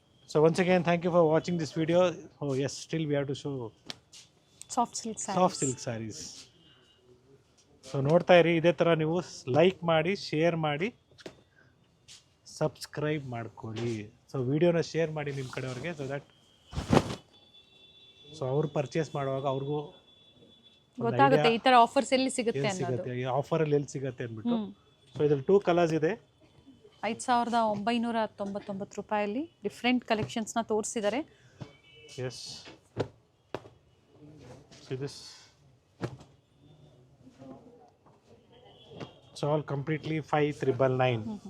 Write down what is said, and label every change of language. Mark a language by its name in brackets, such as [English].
[English] So once again, thank you for watching this video. Oh yes, still we have to show soft silk sarees. [Kannada] So ನೋಡ್ತಾ ಇರಿ, ಇದೇ ಥರ ನೀವು like ಮಾಡಿ, share ಮಾಡಿ, subscribe ಮಾಡ್ಕೊಳ್ಳಿ. ಸೊ ವಿಡಿಯೋನ ಶೇರ್ ಮಾಡಿ ನಿಮ್ಮ ಕಡೆಯವ್ರಿಗೆ, ಸೊ ದಟ್ ಸೊ ಅವ್ರು ಪರ್ಚೇಸ್ ಮಾಡುವಾಗ ಅವ್ರಿಗೂ ಗೊತ್ತಾಗುತ್ತೆ ಈ ಥರ ಆಫರ್ಸ್ ಎಲ್ಲಿ ಸಿಗುತ್ತೆ ಅನ್ನೋದು, ಈ ಆಫರಲ್ಲಿ ಎಲ್ಲಿ ಸಿಗುತ್ತೆ ಅಂದ್ಬಿಟ್ಟು. ಸೊ ಇದ್ರಲ್ಲಿ 2 ಕಲರ್ಸ್ ಇದೆ. 5,999 ರೂಪಾಯಲ್ಲಿ ಡಿಫ್ರೆಂಟ್ ಕಲೆಕ್ಷನ್ಸ್ನ ತೋರಿಸಿದ್ದಾರೆ. [English] Yes, this it's all completely 5,999.